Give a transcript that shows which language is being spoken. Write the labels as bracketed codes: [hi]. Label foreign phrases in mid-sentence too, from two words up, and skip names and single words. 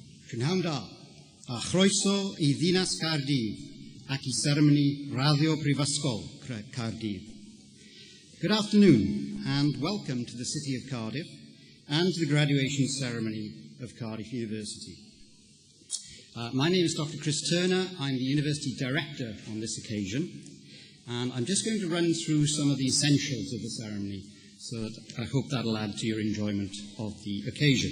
[cy] Cynhawn da, a chroeso I ddinas Cardiff ac I seremoni Radio Prifysgol Cardiff. [en] Good afternoon and welcome to the city of Cardiff and to the graduation ceremony of Cardiff University. My name is Dr. Chris Turner. I'm the University Director on this occasion, and I'm just going to run through some of the essentials of the ceremony, so that I hope that'll add to your enjoyment of the occasion.